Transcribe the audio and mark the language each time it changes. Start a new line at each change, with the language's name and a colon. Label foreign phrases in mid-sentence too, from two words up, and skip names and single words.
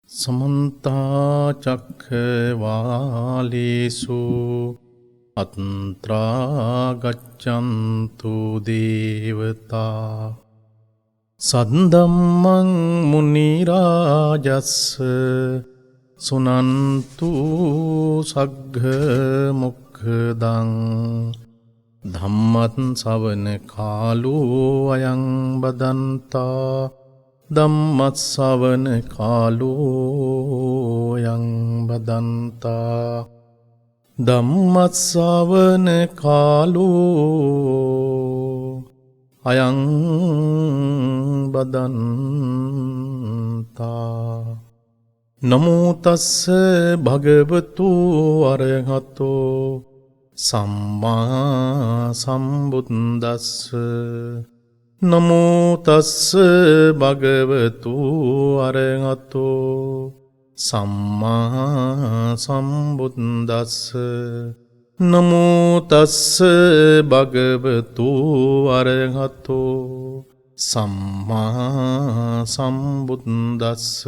Pali: समन्ता चक्रवालेषु अत्रा गच्छन्तु देवता सद्धम्मं मुनिराजस्य सुनन्तु सग्गमुखदं धम्मं सवන कालो अयं बदन्ता ධම්මස්සවන කාලෝ යං බදන්තා ධම්මස්සවන කාලෝ අයං බදන්තා නමෝ තස්ස භගවතු අරහතෝ සම්මා සම්බුද්දස්ස නමෝ තස්ස භගවතු අරහතෝ සම්මා සම්බුද්දස්ස නමෝ තස්ස භගවතු අරහතෝ සම්මා සම්බුද්දස්ස